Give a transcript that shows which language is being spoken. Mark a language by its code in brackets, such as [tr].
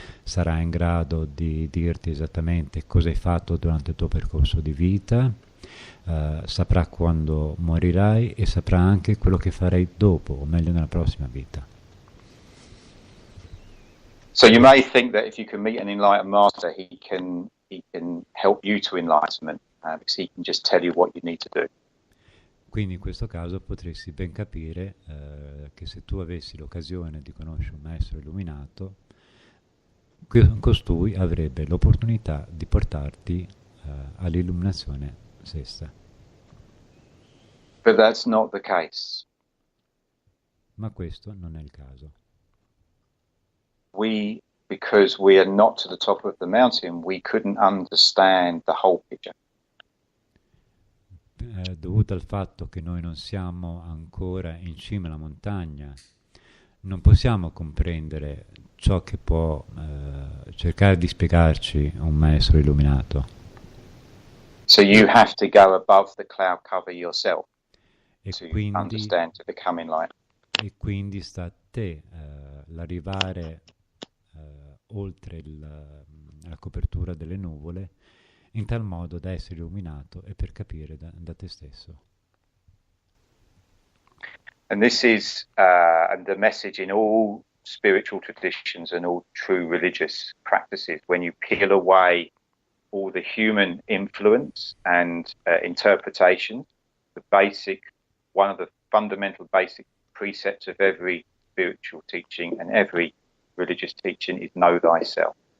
[it] Sarà in grado di dirti esattamente cosa hai fatto durante il tuo percorso di vita, saprà quando morirai e saprà anche quello che farai dopo, o meglio nella prossima vita. [en] So you may think that if you can meet an enlightened master, he can help you to enlightenment, because he can just tell you what you need to do. [it] Quindi in questo caso potresti ben capire che se tu avessi l'occasione di conoscere un maestro illuminato, costui avrebbe l'opportunità di portarti all'illuminazione stessa. [en] But that's not the case. [it] Ma questo non è il caso. [en] Because we are not to the top of the mountain, we couldn't understand the whole picture. [it] Dovuto al fatto che noi non siamo ancora in cima alla montagna, non possiamo comprendere ciò che può cercare di spiegarci un maestro illuminato. [en] So you have to go above the cloud cover yourself to [it] quindi, [en] understand, to become enlightened. [it] E quindi sta a te l'arrivare oltre la copertura delle nuvole, in tal modo da essere illuminato e per capire da te stesso. [en] And this is the message in all spiritual traditions and all true religious practices. When you peel away all the human influence and interpretation, one of the fundamental basic precepts of every spiritual teaching and every religious teaching is know thyself.